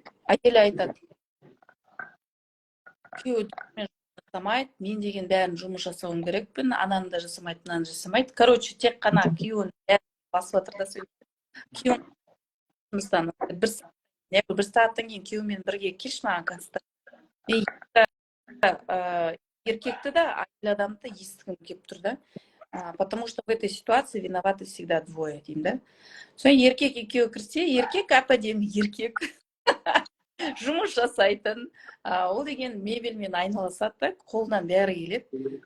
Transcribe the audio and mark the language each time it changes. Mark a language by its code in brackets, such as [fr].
[kk] Әйел айтады, күйеуі жасамайды, мен деген бәрін жұмыс жасауым керекпін, ананы да жасамайды, мынаны жасамайды. [ru] Короче, [kk] тек қана күйеуін басып жатыр да сөйтіп. Күйеуін жұмыстан бір сағаттан кейін күйеуімен бірге келші маған консультация. Мен еркекті да, әйел адамды да естігім келіп тұр да. [ru] Потому что в этой ситуации виноваты всегда двое, [kk] деймін да. Соң еркек екеуі кірсе, еркек әп-әдемі еркек. Жұмыс жасайтын, ол деген мебельмен айналысады да, қолдан бәрі келеді.